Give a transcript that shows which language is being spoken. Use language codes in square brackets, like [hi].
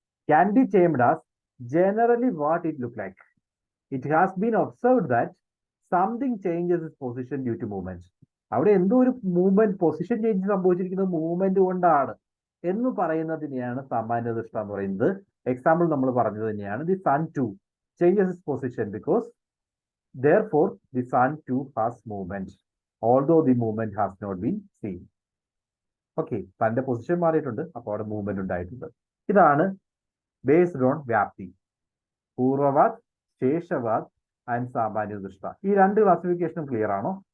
[en] Can be termed as generally what it look like. It has been observed that something changes its position due to movement. [ml] അവിടെ എന്തോ ഒരു movement, position change സംഭവിച്ചിരിക്കുന്നത് movement കൊണ്ടാണ് എന്ന് പറയുന്നതിനെയാണ് സാമാന്യ ദൃഷ്ട എന്ന് പറയുന്നത്. [en] Example നമ്മൾ പറഞ്ഞത് തന്നെയാണ്, the sun too changes its position because therefore the sun too has movement although the movement has not been seen. [ml] Okay, തന്റെ പൊസിഷൻ മാറിയിട്ടുണ്ട്, അപ്പോൾ അവിടെ മൂവ്മെന്റ് ഉണ്ടായിട്ടുണ്ട്. ഇതാണ് ബേസ്ഡ് ഓൺ വ്യാപ്തി, പൂർവ്വവാദ്, ശേഷവാദ് ആൻഡ് സാമാന്യ ദൃഷ്ട. ഈ രണ്ട് ക്ലാസിഫിക്കേഷനും ക്ലിയർ ആണോ?